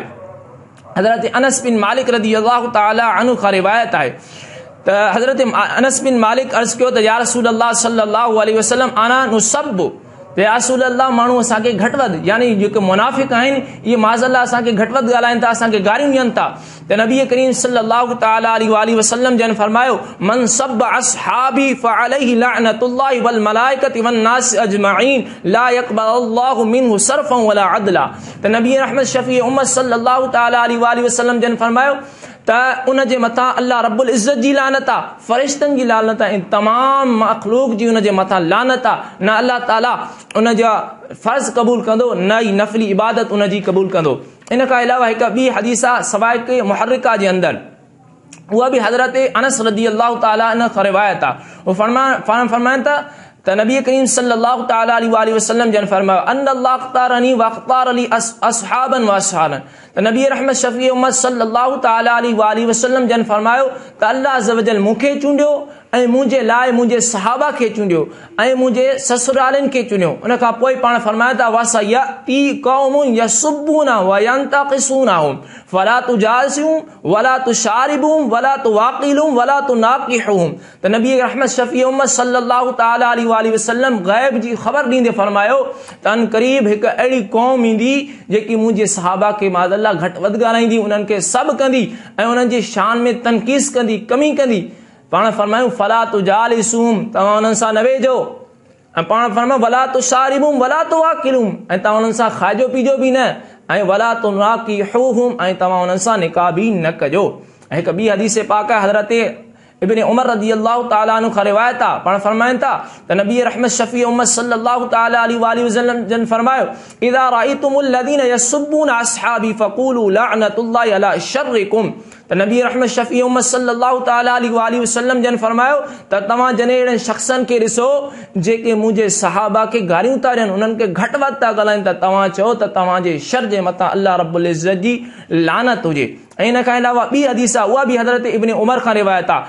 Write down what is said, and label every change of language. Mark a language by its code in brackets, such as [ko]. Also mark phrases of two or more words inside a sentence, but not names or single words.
[sd] हज़रत अनस बिन मालिक [ar] رضي الله تعالى عنه [sd] खां रिवायत आहे त हज़रत अनस बिन मालिक अर्ज़ कयो त [ar] يا رسول الله صلى الله عليه وسلم إنا نسب, [sd] त [ar] يا رسول الله [sd] माण्हू असांखे घटि वधि यानी जेके मुनाफ़िक़ आहिनि इहे माज़अल्लाह असांखे घटि वधि ॻाल्हाइनि था, असांखे गारियूं ॾियनि था। त नबी करीम [ar] صلى الله تعالى عليه وسلم [sd] जन फरमायो [ar] من سب أصحابي فعليه لعنة الله والملائكة والناس أجمعين لا يقبل الله منه صرفا ولا عدلا. [sd] त नबी रहमत शफ़ी उम्मत [ar] صلى الله تعالى عليه وسلم [sd] जन फरमायो त उन जे मथां [ar] الله رب العزة [sd] जी लानत आहे, फ़रिश्तनि जी लानत आहे, तमाम मख़लूक़ जी उन जे मथां लानत आहे। न अल्लाह ताला उन जा फ़र्ज़ क़बूल कंदो न ई नफ़ली इबादत उन जी क़बूल कंदो। इन खां अलावा हिकु ॿी हदीस आहे सवाइक़ मुहर्रिका जे अंदरि, उहा बि हज़रत अनस [ar] رضي الله تعالى عنه [sd] खां रिवायत आहे। वो फरमाइनि त नबी करीम [ar] صلى الله تعالى عليه وسلم [sd] जन फरमायो [ar] الله اختارني واختار لي أصحابا وأصحابا. [sd] त नबी रहमत शफ़ी उम्मत [ar] صلى الله تعالى عليه وسلم [sd] जन फरमायो त [ar] الله عز وجل [sd] मूंखे चूंडियो ऐं मुंहिंजे लाइ मुंहिंजे सहाबा खे चूंडियो ऐं मुंहिंजे ससुरालनि खे चूंडियो। उन खां पोइ पाण फरमायो था [ar] وسيأتي قوم يسبون وينتقصونهم فلا تجالسوهم ولا تشاربوهم ولا تواكلوهم ولا تناكحوهم. [sd] त नबी रहमत शफ़ी उम्मत [ar] صلى الله تعالى عليه وسلم [sd] ग़ैब जी ख़बर ॾींदे फरमायो त अन क़रीब हिकु अहिड़ी क़ौम ईंदी जेकी मुंहिंजे सहाबा खे माज़अल्लाह घटि वधि ॻाल्हाईंदी, उन्हनि खे सभु कंदी ऐं उन्हनि जी शान में तनक़ीस कंदी, कमी कंदी। पाण फरमायूं [ar] فلا تجالسوهم, [sd] तव्हां उन्हनि सां न वेझो, ऐं पाण फरमायूं [ar] ولا تشاربوهم ولا تواكلوهم, [sd] ऐं तव्हां उन्हनि सां खाइजो पीजो बि न, ऐं [ar] ولا تناكحوهم, [sd] ऐं तव्हां उन्हनि सां निकाह बि न कजो। ऐं हिकु ॿी हदीस पाक आहे हज़रत इब्न उमर [ar] رضي الله تعالى عنه [sd] खां रिवायत आहे। पाण फरमाइनि था त नबी रहमत शफ़ी उम्मत [ar] صلى الله تعالى عليه وسلم [sd] जन फरमायो [ar] إذا رأيتم الذين يسبون أصحابي فقولوا لعنة الله على شركم. [sd] त नबी रहमत शफ़ी उम्मत [ar] صلى الله تعالى عليه وسلم [sd] जन फरमायो त तव्हां जॾहिं अहिड़नि शख़्सनि खे ॾिसो जेके मुंहिंजे सहाबा खे गारियूं था ॾियनि, उन्हनि खे घटि वधि था ॻाल्हाइनि, त तव्हां चओ त तव्हांजे शर जे मथां [ar] الله رب العزة [sd] जी लानत हुजे। ऐं इन खां अलावा ॿी हदीस आहे, उहा बि हज़रत इब्न उमर खां रिवायत आहे।